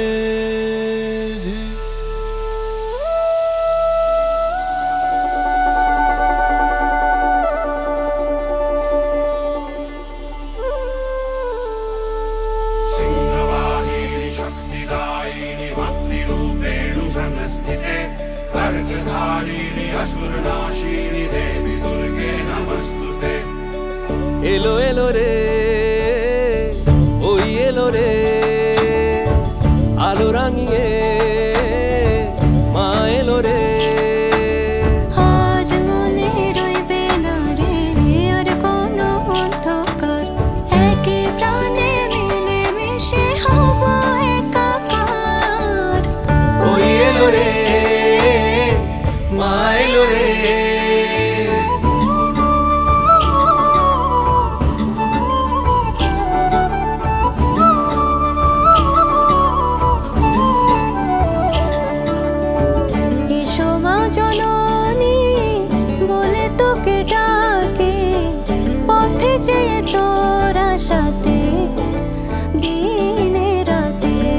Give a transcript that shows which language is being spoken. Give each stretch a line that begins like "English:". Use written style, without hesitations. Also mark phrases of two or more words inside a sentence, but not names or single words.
Sanskrit: सिंहवाहिनी शक्तिदायिनी मातृरूपेणु संस्थिते खड्गधारिणी असुरनाशिनी देवी दुर्गे नमस्तुते।
Bangla: এলো এলো রে ওই এলো রে আলো রাঙিয়ে মা এলো রে আজ মনে রইবে না রে আর কোনো অন্ধকার একে প্রাণে মিলে মিশে হবো একাকার। ওই এলো রে মা এলো রে জননী বলে তোকে ডাকে পথে যেয়ে তোরা সাথে দিনে রাতে